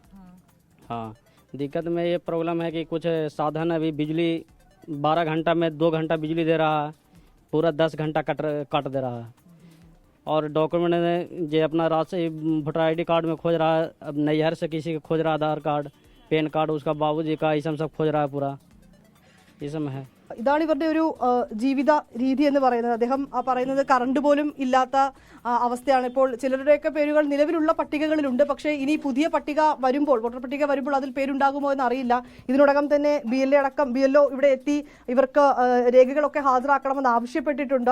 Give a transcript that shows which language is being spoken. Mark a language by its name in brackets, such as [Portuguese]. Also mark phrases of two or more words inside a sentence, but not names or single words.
[Hindi] हाँ, दिक्कत में ये प्रॉब्लम है कि कुछ साधन अभी बिजली 12 घंटा में 2 घंटा बिजली दे रहा है, पूरा 10 घंटा काट दे रहा है। और डॉक्यूमेंट जो अपना राशि [English] voter ID card [Hindi] में खोज रहा है, अब नैहर से किसी का खोज रहा है आधार कार्ड, [English] PAN card, [Hindi] उसका बाबूजी का, ये सब खोज रहा है पूरा, ये सब है। [Malayalam] ഇതാണ് ഇവരുടെ ഒരു ജീവിത രീതി എന്ന് പറയുന്നത്. അദ്ദേഹം പറയുന്നത് കറണ്ട് പോലും ഇല്ലാത്ത അവസ്ഥയാണ്. ഇപ്പോൾ ചിലരുടെയൊക്കെ പേരുകൾ നിലവിലുള്ള പട്ടികകളിലുണ്ട്, പക്ഷേ ഇനി പുതിയ പട്ടിക വരുമ്പോൾ, വോട്ടർ പട്ടിക വരുമ്പോൾ അതിൽ പേരുണ്ടാകുമോ എന്ന് അറിയില്ല. ഇതിനോടകം തന്നെ BLO ഇവിടെ എത്തി ഇവർക്ക് രേഖകളൊക്കെ ഹാജരാക്കണമെന്ന് ആവശ്യപ്പെട്ടിട്ടുണ്ട്.